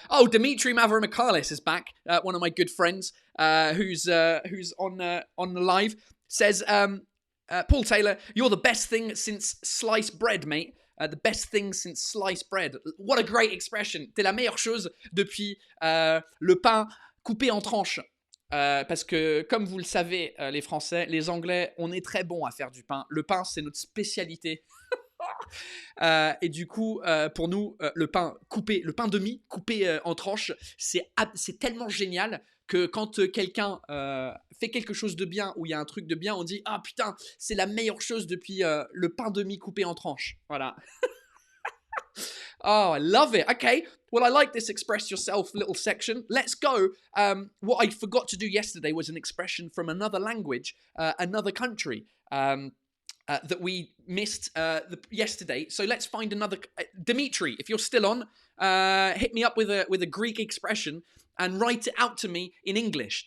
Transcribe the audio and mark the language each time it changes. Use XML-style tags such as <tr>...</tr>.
<en>Dimitri Mavromichalis is back. One of my good friends, who's on the live, says, Paul Taylor, you're the best thing since sliced bread, mate. The best thing since sliced bread. What a great expression.</en> <fr>T'es la meilleure chose depuis le pain coupé en tranches. Parce que, comme vous le savez, les Français, les Anglais, on est très bons à faire du pain. Le pain, c'est notre spécialité. Et du coup, pour nous, le pain demi coupé en tranches, c'est tellement génial que quand quelqu'un fait quelque chose de bien ou il y a un truc de bien, on dit ah putain, c'est la meilleure chose depuis le pain demi coupé en tranches.</fr> <en>Voilà. Oh, I love it. Okay, well, I like this express yourself little section. Let's go. What I forgot to do yesterday was an expression from another language, another country. That we missed yesterday. So let's find another. Dimitri, if you're still on, hit me up with a Greek expression and write it out to me in English.</en>